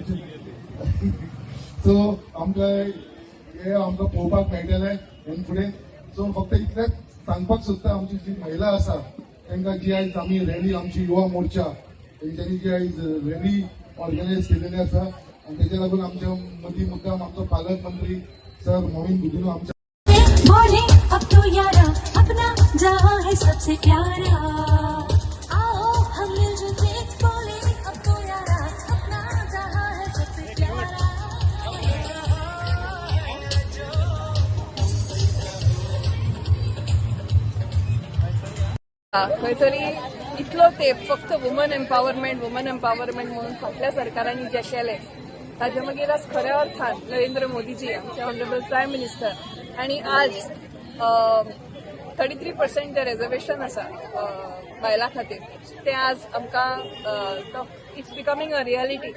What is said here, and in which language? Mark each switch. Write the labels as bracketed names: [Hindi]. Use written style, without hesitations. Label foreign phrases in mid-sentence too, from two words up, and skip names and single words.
[Konkani] सो आमकां हे आमकां पळोवपाक मेळटलें हे फुडें. सो फक्त इतलेंच सांगपाक सोदता, आमची जी महिला आसा तांकां जी आयज आमी रॅली, आमची युवा मोर्चा तेंच्यांनी जी आयज रॅली ऑर्गनायज केलेली आसा, आनी तेच्या लागून आमच्या मदीं मुद्दाम आमचो पालकमंत्री सर मोमीन गुदिनो आमच्या [Hindi] बोले अब तो यारा अपना जहां है सबसे प्यारा, आओ हम मिलजुल के बोले अब तो यारा अपना जहां है सबसे प्यारा. [Konkani] खंय तरी इतलो तेंप फक्त [English] woman empowerment [Konkani] म्हणून फाटल्या सरकारांनी जे केलें ताजे मागीर आज खऱ्या अर्थान नरेंद्र मोदीजी आमचे [English] honourable prime minister [Konkani] आणि आज 33% जे रिजर्वेशन आसा बायलां खातीर ते आज आमकां [English] it's becoming a reality.